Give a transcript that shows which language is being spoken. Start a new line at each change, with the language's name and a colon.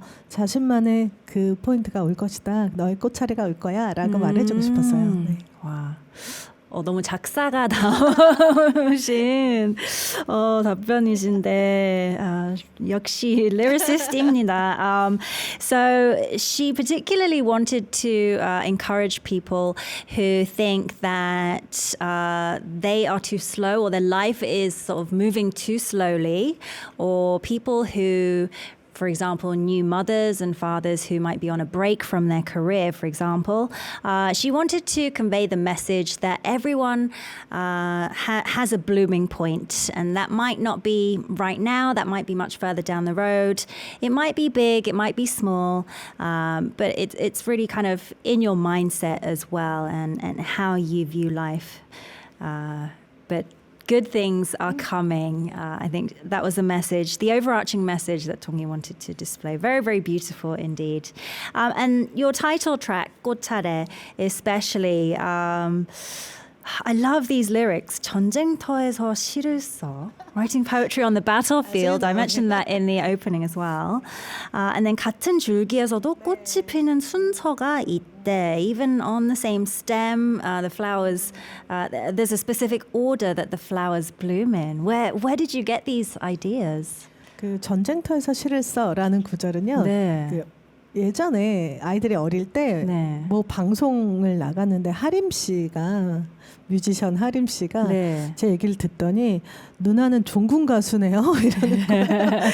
Korean: 자신만의 그 포인트가 올 것이다. 너의 꽃차례가 올 거야라고 말해주고 싶었어요. 네. 와. 너무 작사가 나오신 답변이신데 역시 lyricist입니다.
English: So she particularly wanted to encourage people who think that they are too slow or their life is sort of moving too slowly, or people who, for example, new mothers and fathers who might be on a break from their career, for example. She wanted to convey the message that everyone has a blooming point, and that might not be right now, that might be much further down the road. It might be big, it might be small, but it's really kind of in your mindset as well and how you view life. But good things are coming. I think that was the message, the overarching message that Dong-hee wanted to display. Very, very beautiful indeed. And your title track, 꽃차례, especially, I love these lyrics.
Korean: 전쟁터에서 시를 써.
English: Writing poetry on the battlefield. I mentioned that in the opening as well. And then
Korean: 같은 줄기에서도 꽃이 피는 순서가 있대.
English: Even on the same stem, the flowers, there's a specific order that the flowers bloom in. Where did you get these ideas?
Korean: 그 전쟁터에서 시를 써라는 구절은요. 네. 그 예전에 아이들이 어릴 때 뭐 네. 방송을 나갔는데 하림 씨가 뮤지션 하림 씨가 네. 제 얘기를 듣더니 누나는 종군 가수네요 이러는 거예요.